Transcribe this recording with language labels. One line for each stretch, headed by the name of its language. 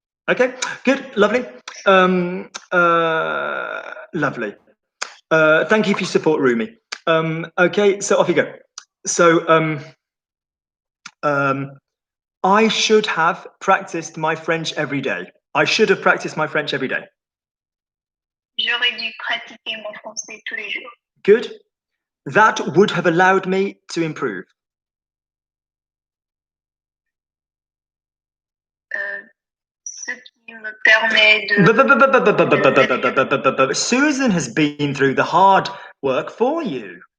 English: Okay, good, lovely. Lovely. Thank you for your support, Rumi. Okay, so off you go. So I should have practiced my French every day. I should have practiced my French every day.
French: J'aurais dû pratiquer mon français tous les jours.
English: Good. That would have allowed me to improve.
French: Ce qui me permet de...
English: Susan has been through the hard work for you.